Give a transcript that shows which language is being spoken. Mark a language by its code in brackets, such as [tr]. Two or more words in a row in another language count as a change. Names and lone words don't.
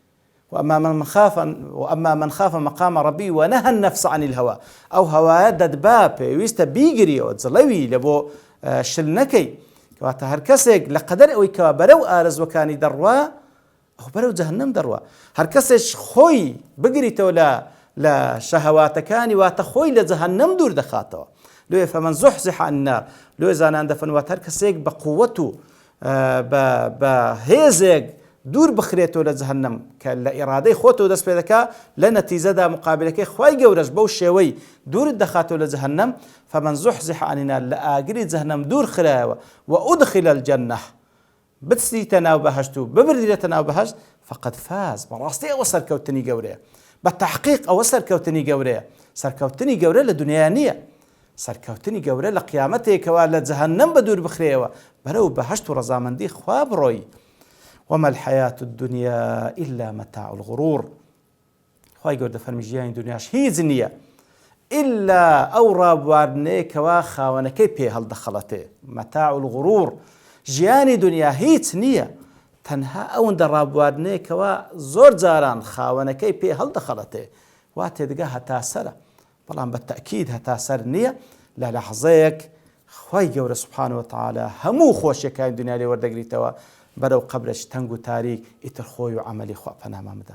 [ar] وأما من خاف مقام ربي ونهى النفس عن الهوى [ckb] أو هوايا دەدبا پێویستە بیگریەوە جڵەوی لە بۆ شل نەکەی کەواتە هەر کەسێک لە قەدەر ئەوەی کەوا بەرەو ئارەزوەکانی دەڕوا ئەو بەرەو جەهەنەم دەڕوا هەر کەسێک خۆی بگریتەوە لە شەهەواتەکانی واتە خۆی لە جەهەنەم دوور دەخاتەوە لێ [ar] فمن زحزح عن [ckb] النار لێ زانان دەفەرمێت هەر کەسێک بە قووەت و بە هێزێک دوور بخرێتەوە لە جەهەنەم کە لە ئیرادەی خۆتەوە دەست پێ دەکا لە نەتیجەدا مقابلەکەی خوای گەورەش بەو شێوەی دوورت دەخاتەوە لە جەهەنەم [ar] فمن زحزح عن النار [ckb] لە ئاگری جەهەنەم دوور خرایەوە [ar] وأدخل الجنة [ckb] بچیتە ناو بەهەشت و ببردرێتە ناو بەهەشت [ar] فقد فاز [ckb] بەڕاستی ئەوە سەرکەوتنی گەورەیە بە تەحقیق ئەوە سەرکەوتنی گەورەیە سەرکەوتنی گەورە لە دنیا نییە سەرکەوتنی گەورە لە قیامەتێکەوە لە جەهەنەم بە دوور بخرێەوە بەرەو بەهەشت و ڕەزامەندی خوا بڕۆی [ar] وما الحياة الدنيا إلا متاع الغرور [ckb] خوای گەورە دەفەرمێ ژیانی دنیاش هیچ نییە إلا ئەو ڕابواردنەیە کەوا خاوەنەکەی پێ هەڵدەخەڵەتێ [ar] مەتاع الغرور [ckb] ژیانی دنیا هیچ نییە تەنها ئەوەندە ڕابواردنەیە کەوا زۆر جاران خاوەنەکەی پێ هەڵدەخەڵەتێ وا تێدگا هەتا سەرە بەڵام بە تەکید هەتا سەر نییە لە لەحظەیەک خوای گەورە [ar] سوبحانەهو وتعالە [ckb] هەموو خۆشیەکانی دنیا لێ وەردەگریتەوە بەرەو قەبرەش تەنگ و تاریک ئیتر خۆی و عەمەلی خوا پەنامان بدە.